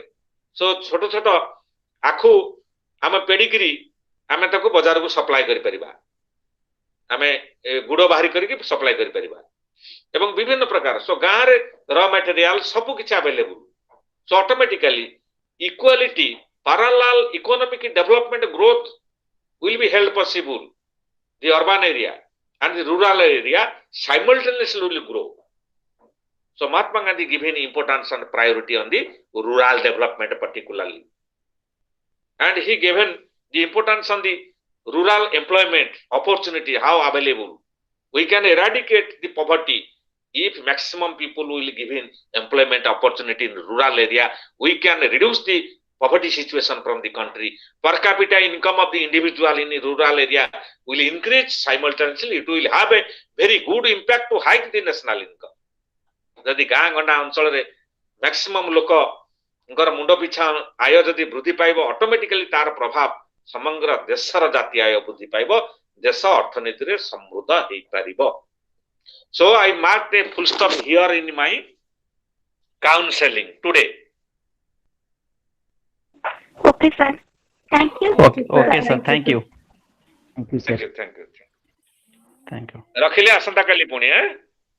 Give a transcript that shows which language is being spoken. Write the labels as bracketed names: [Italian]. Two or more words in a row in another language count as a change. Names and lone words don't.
[Odia] ସୋ ଛୋଟ ଛୋଟ ଆଖୁ ଆମେ ପେଡିକିରି ଆମେ ତାକୁ ବଜାରକୁ ସପ୍ଲାଏ କରିପାରିବା, ଆମେ ଗୁଡ ବାହାରି କରିକି ସପ୍ଲାଏ କରିପାରିବା ଏବଂ ବିଭିନ୍ନ ପ୍ରକାର। ସୋ ଗାଁରେ [English] raw material [Odia] ସବୁ କିଛି ଆଭେଲେବୁଲ। [English] so automatically equality, parallel economic development growth will be held possible. The urban area and the rural area simultaneously will grow. So Mahatma Gandhi given importance and priority on the rural development particularly. And he given the importance on the rural employment opportunity, how available. We can eradicate the poverty if maximum people will given employment opportunity in rural area. We can reduce the poverty situation from the country. Per capita income of the individual in the rural area will increase simultaneously. It will have a very good impact to hike the national income. [Odia] ଯଦି ଗାଁ ଗଣ୍ଡା ଅଞ୍ଚଳରେ ମ୍ୟାକ୍ସିମମ୍ ଲୋକଙ୍କର ମୁଣ୍ଡ ପିଛା ଆୟ ଯଦି ବୃଦ୍ଧି ପାଇବ, ଅଟୋମେଟିକାଲି ତାର ପ୍ରଭାବ ସମଗ୍ର ଦେଶର ଜାତୀୟ ଆୟ ବୃଦ୍ଧି ପାଇବ, ଦେଶ ଅର୍ଥନୀତିରେ ସମୃଦ୍ଧ ହେଇପାରିବ। [English] So I marked a full stop here in my counseling today. Okay, sir. Thank you. Okay, sir. Thank you. Thank you, sir. Thank you. Thank you. [Odia] ରଖିଲେ ଆସନ୍ତା କାଲି ପୁଣି